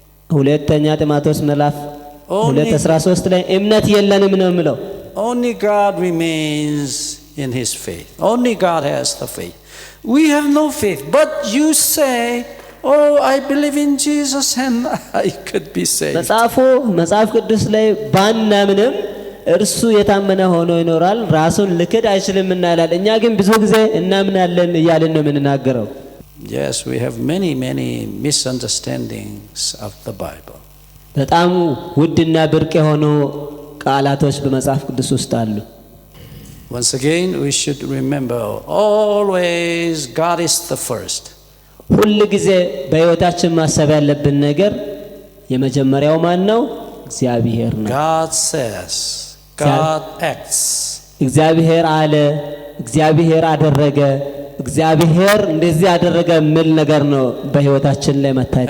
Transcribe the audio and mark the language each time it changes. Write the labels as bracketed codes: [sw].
[am] ሁለተኛ ጢሞቴዎስ ምዕራፍ 2:13 ላይ እምነት የለንም ነው የሚለው። [en] Only God remains in his faith. Only God has the faith. We have no faith, but you say, oh, I believe in Jesus and I could be saved. [am] መጽሐፍ ቅዱስ ላይ ባናምንም እርሱ የታመነ ሆኖ ይኖራል፣ ራሱን ልክድ አይችልም እናላል። እኛ ግን ብዙ ጊዜ እናምናለን እያልን ነው የምንናገረው። [en] Yes, we have many misunderstandings of the Bible. [am] በጣም ውድና ብርቅ የሆኑ ቃላቶች በመጽሐፍ ቅዱስ ውስጥ አሉ። [en] Once again, we should remember always God is the first. [am] ሁል ጊዜ በሕይወታችን ማሰብ ያለብን ነገር የመጀመሪያው ማን ነው? እግዚአብሔር ነው። [en] God says, God acts. [am] እግዚአብሔር አለ፣ እግዚአብሔር አደረገ፣ እግዚአብሔር እንደዚህ ያደረገ ምን ነገር ነው በሕይወታችን ላይ መታየት